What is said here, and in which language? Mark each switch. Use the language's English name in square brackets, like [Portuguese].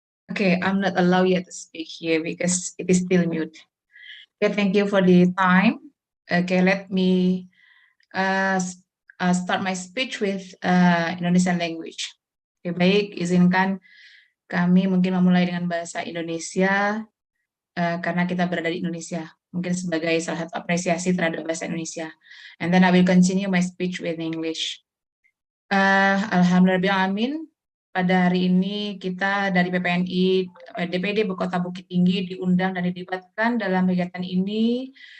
[English] Okay, I'm not allowed yet to speak here because it is still mute. Okay, thank you for the time. Okay, let me start my speech with Indonesian language. [Indonesian] Oke, baik, izinkan kami mungkin memulai dengan bahasa Indonesia karena kita berada di Indonesia. Mungkin sebagai salah satu apresiasi terhadap bahasa Indonesia. [English] And then I will continue my speech with English. [Indonesian] Alhamdulillah, pada hari ini kita dari PPNI DPD Kota Bukit Tinggi diundang dan dilibatkan dalam kegiatan ini.